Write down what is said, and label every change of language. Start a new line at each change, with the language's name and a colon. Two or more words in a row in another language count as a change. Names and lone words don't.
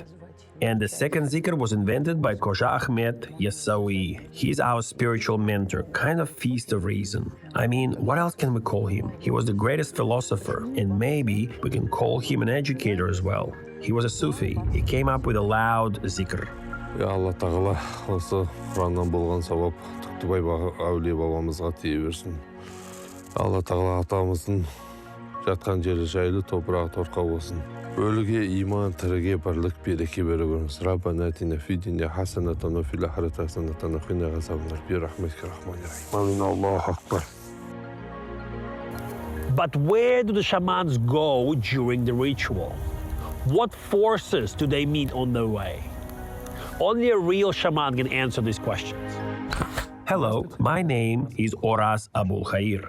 English: And the second zikr was invented by Khoja Ahmed Yassawi. He's our spiritual mentor, kind of feast of reason. I mean, what else can we call him? He was the greatest philosopher, and maybe we can call him an educator as well. He was a Sufi. He came up with a loud zikr.
Kazakh: Ya Allah Tağala, осы Құраннан болған сауап Түктібай әулие бабамызға тие берсін. Алла Тағала атамыздың жатқан жері жайлы, топырағы торқа болсын. Өліге иман, тіріге бірлік, береке бере көріңіз.
Arabic: ربنا آتنا في الدنيا حسنة وفي الآخرة حسنة وقنا عذابا برحمتك الرحمن الرحيم. آمين. الله أكبر.
English: But where do the shamans go during the ritual? What forces do they meet on their way? Only a real shaman can answer these questions. Hello, my name is Oraz Abul Khair.